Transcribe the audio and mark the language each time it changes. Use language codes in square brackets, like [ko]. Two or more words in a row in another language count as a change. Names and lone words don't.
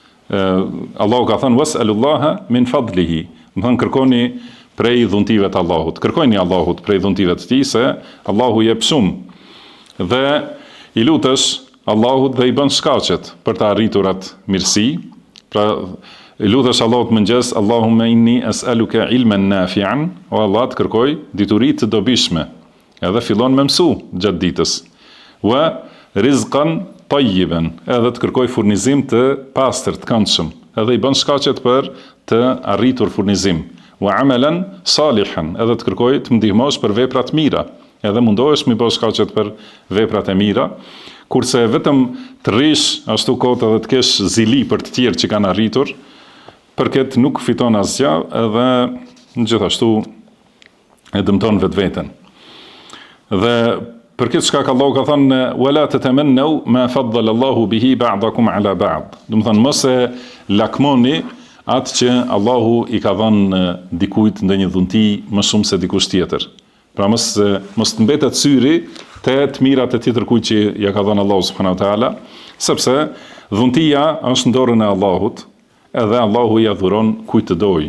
[sq] Allahu ka thënë [ar] واسألوا الله من فضله. [sq] Do thënë kërkoni prej dhuntive të Allahut. Kërkojini Allahut prej dhuntive të tij se Allahu jep shumë. Dhe i lutesh Allahut dhe i bën shkaqet për të arritur atë mirësi. Pra i lutesh Allahut mëngjes, [ar] اللهم إني أسألك علما نافعا, [sq] o Allah të kërkoj dituri të dobishme. Edhe fillon me mësu gjatë ditës. [ar] ورزقا طيبا, [sq] edhe të kërkoj furnizim të pastër, të këndshëm, edhe i bën shkaqet për të arritur furnizim. [ar] وعملا صالحا, [sq] edhe të kërkoj të më ndihmosh për vepra të mira, edhe mundohesh mi bësh shkaqet për veprat e mira, kurse vetëm të rish ashtu kot edhe të kesh zili për të tjerë që kanë arritur, për këtë nuk fiton asgjë, edhe gjithashtu e dëmton vetveten. Dhe për këtë çka Allahu ka thënë [ar] ولا تتمنوا ما فضل الله به بعضكم على بعض. [sq] Do të thënë mos e lakmoni atë që Allahu i ka dhënë dikujt ndonjë dhunti më shumë se dikush tjetër. Pra mos të mbetet syri te të mirat e tjetër kujt që ja ka dhënë Allahu [ar] سبحانه وتعالى, [sq] sepse dhuntia është në dorën e Allahut, edhe Allahu ja dhuron kujt të dojë.